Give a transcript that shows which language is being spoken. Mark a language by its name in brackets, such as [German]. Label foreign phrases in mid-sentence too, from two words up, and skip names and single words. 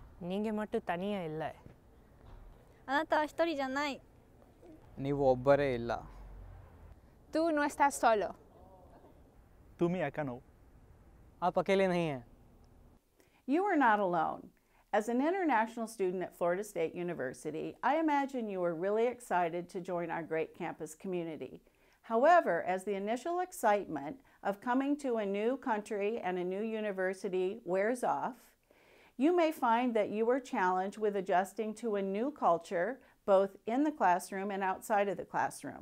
[Tamil] நீங்க மட்டும் தனியா இல்ல. [Japanese] あなたは一人じゃない。 [Kannada] ನೀವು ಒಬ್ಬರೇ ಇಲ್ಲ. [Spanish] Tú no estás solo. [Hindi] तुम ही अकेले हो. आप अकेले नहीं हैं. [English] You are not alone. As an international student at Florida State University, I imagine you are really excited to join our great campus community. However, as the initial excitement of coming to a new country and a new university wears off, you may find that you are challenged with adjusting to a new culture, both in the classroom and outside of the classroom.